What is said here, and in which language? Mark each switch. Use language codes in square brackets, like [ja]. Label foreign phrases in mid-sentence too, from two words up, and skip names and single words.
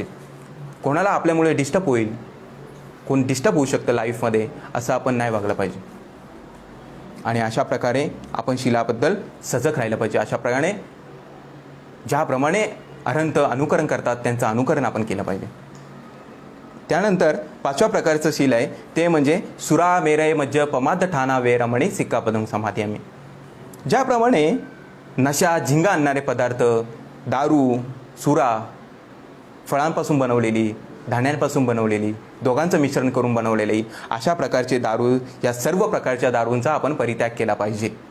[mr] कोणाला आपल्यामुळे डिस्टर्ब होईल, कोण डिस्टर्ब होऊ शकतं लाईफमध्ये, असं आपण नाही वागलं पाहिजे. आणि अशा प्रकारे आपण शिलाबद्दल सजग राहिलं पाहिजे. अशा प्रकारे ज्याप्रमाणे अरहंत अनुकरण करतात त्यांचं अनुकरण आपण केलं पाहिजे. त्यानंतर 5व्या प्रकारचं शील आहे ते म्हणजे [pi] सुरा मेरय मज्ज पमाद ठाणा वेरमणी सिक्कापदं समाधियामी. [mr] ज्याप्रमाणे नशा झिंगा आणणारे पदार्थ, दारू, सुरा, फळांपासून बनवलेली, धान्यांपासून बनवलेली, दोघांचं मिश्रण करून बनवलेली अशा प्रकारचे दारू, या सर्व प्रकारच्या दारूंचा आपण परित्याग केला पाहिजे.